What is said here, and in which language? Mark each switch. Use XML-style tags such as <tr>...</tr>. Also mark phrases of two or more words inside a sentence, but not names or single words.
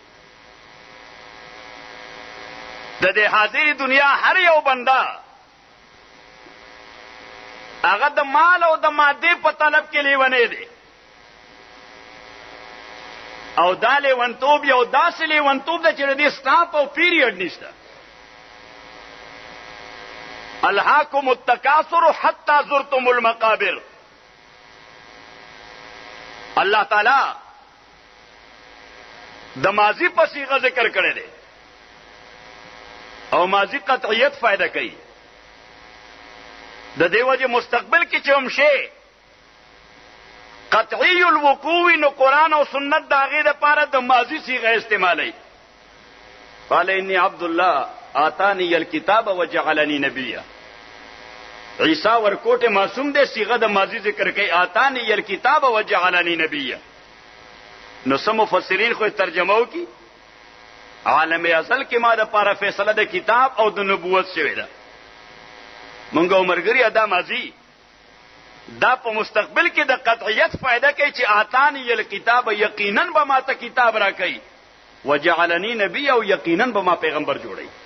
<ps>د دې حاضرې دنیا هر یو بنده هغه د مال او د مادې په طلب کې لیونی دی، او دا لیونتوب یو داسې لیونتوب ده چې د دې سټاپ او پیریډ نشته.</ps> <ar>الهاکم التکاثر حتی زرتم المقابر.</ar> <ps>الله تعالی د ماضی په صيغه ذکر کړی دی، او ماضی قطعیت فائدہ کوي. د دې وجه مستقبل کې چې هم شی</ps> <ar>قطعی الوقوع</ar> <ps>نو قرآن او سنت د هغې دپاره د ماضی صيغه استعمالوي.</ps> <ar>قال انی عبد الله آتانی الکتاب وجعلنی نبیا.</ar> <ps>عیسی ورکوټه معصوم دی، صيغه د ماضی ذکر کوي،</ps> <ar>آتانی الکتاب وجعلنی نبیا.</ar> <ps>نو سم مفسرین خو ترجمه وکي عالم ازل کې ما د پاره فیصله د کتاب او د نبوت شوی ده. مونږ عمرګری ادا ماضی دا په مستقبل کې د قطعیت فائدہ کوي چې</ps> <ar>آتانی الکتاب</ar> <ps>یقینا به ما ته کتاب را کوي،</ps> <ar>وجعلنی نبی</ar> <ps>او یقینا به ما پیغمبر جوړي.</ps>